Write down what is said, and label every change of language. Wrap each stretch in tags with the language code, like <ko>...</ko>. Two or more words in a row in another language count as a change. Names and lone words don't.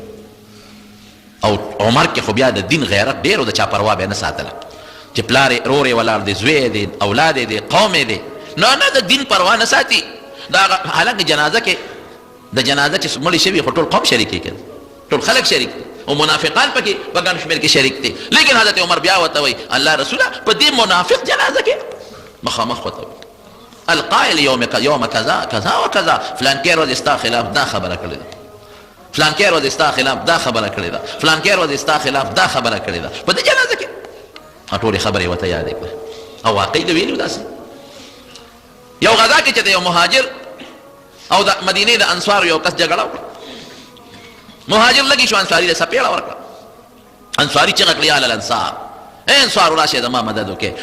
<ps>او عمر کې خو بیا د دین غیرت ډېر و د چا پروا به یې نه ساتله چې پلار یې رور یې ولاړ دی زوی دی اولاد دی قوم دی نه نه د دین پروا نه ساتي دا حالانکه جنازه کې د جنازه چې مړی شوي خو ټول قوم شریک کېږي ټول خلک شریک دي او منافقان پکې په ګڼ شمېر کې شریک دي لیکن حضرت عمر بیا ورته وایي</ps> <ar>الله رسوله</ar> <ps>په دې منافق جنازه کې مخامخ ورته وایي</ps> <ar>القائل یوم کذا کذا و کذا</ar> <ps>فلان کې ورځ ستا خلاف دا خبره کړې ده فلان کې ورځ ستا خلاف دا خبره کړې ده فلان کې ورځ ستا خلاف دا خبره کړې ده په دې جنازه کې ټولې خبرې ورته یادې کړې او واقعي د ویلي داسې یو غذا کې چې د یو مهاجر او د مدینې د انصارو یو کس جګړه وکړه مهاجر لګي شو انصاري له سپېړه ورکړه انصاري چغه کړه</ps> <ar>یا الانصار</ar> <ps>اے انصار راشه زما مدد وکړي.</ps>